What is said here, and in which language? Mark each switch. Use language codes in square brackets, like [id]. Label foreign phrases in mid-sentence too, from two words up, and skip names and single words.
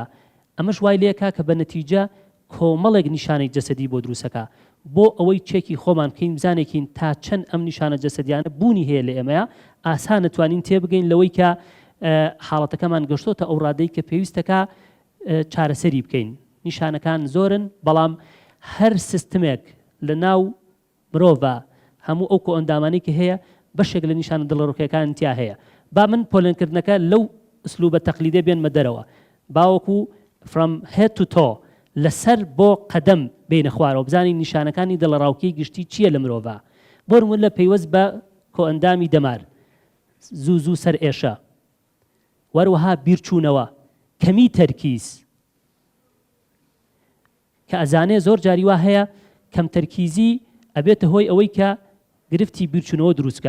[ckb] ئەمەش وای لێکا کە بە نەتیجە کۆمەڵێک نیشانەی جەسەدی بۆ دروستەکە بۆ ئەوەی چێکی خۆمان بکەین بزانێکین تا چەند ئەم نیشانە جەسەدیانە بوونی هەیە لە ئێمەیە ئاسان نتوانین تێبگەین لەوەی کە حاڵەتەکەمان گەشتۆتە ئەو ڕادەی کە پێویستەکە چارەسەری بکەین. نیشانەکان زۆرن بەڵام هەر سیستمێک لە ناو مرۆڤە هەموو ئەو کۆ ئەندامانی کە هەیە بەشێک لە نیشانە دڵڕۆکەکان تیا هەیە. با من پۆلێنکردنەکە لەو ئسلوبە تەقلیدێ بێنمە دەرەوە باوەکو [en] from head to toe [ckb] لەسەر بۆ قەدەم بینە خوارەوە بزانین نیشانەکانی دڵڕاوکەی گشتی چییە لە مرۆڤە. بۆ نمونە لە پەیوەست بە کۆ ئەندامی دەمار زوو زوو سەر ئێشە وەروەها بیرچوونەوە کەمی تەرکیز کە ئەزانێ زۆر جاری وا هەیە کەم تەرکیزی ئەبێتە هۆی ئەوەی کە گرفتی بیرچوونەوە دروستکە.